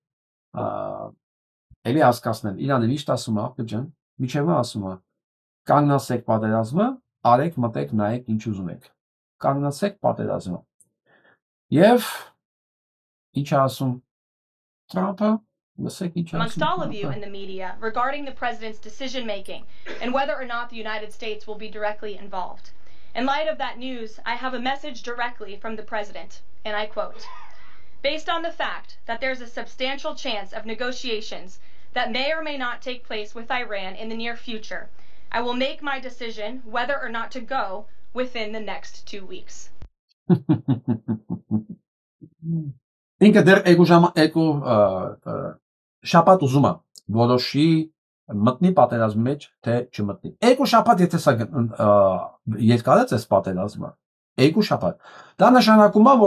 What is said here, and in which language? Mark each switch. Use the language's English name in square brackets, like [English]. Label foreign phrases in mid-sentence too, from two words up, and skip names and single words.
[Armenian] էլի հասկացնել։ Իրանը միշտ ասում է, աղբյուր ջան, միջևը ասում է, կանգնացեք պատերազմը, արեք, մտեք, նայեք ինչ ուզում եք։ Կանգնացեք պատերազմը։ Եվ ինչ է ասում Թրամփը, լսեք ինչ է ասում։ [English] Amongst all of you in the media regarding the president's decision making and whether or not the United States will be directly involved. In light of that news, I have a message directly from the president, and I quote, Based on the fact that there's a substantial chance of negotiations that may or may not take place with Iran in the near future, I will make my decision whether or not to go within the next 2 weeks. [Armenian] Ինքը դեռ երկու շաբաթ ուզում է որոշի մտնի պատերազմի մեջ, թե չմտնի։ Երկու շաբաթ եթե սա երկարեց այս պատերազմը, երկու շաբաթ։ Դա նշանակում է,